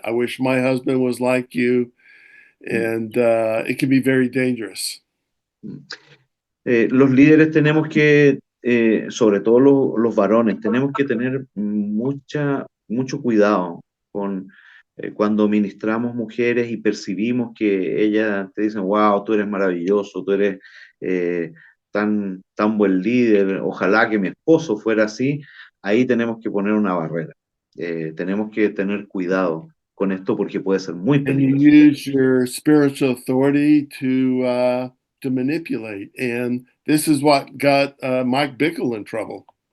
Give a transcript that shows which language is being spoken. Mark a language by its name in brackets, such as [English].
[English] I wish my husband was like you. And it can be very dangerous. [Spanish] Los líderes tenemos que, sobre todo los varones, tenemos que tener mucho cuidado con cuando ministramos mujeres y percibimos que ellas te dicen, wow, tú eres maravilloso, tú eres tan buen líder, ojalá que mi esposo fuera así. Ahí tenemos que poner una barrera. Tenemos que tener cuidado con esto porque puede ser muy peligroso. [English] And you use your spiritual authority to manipulate. And this is what got Mike Bickle in trouble.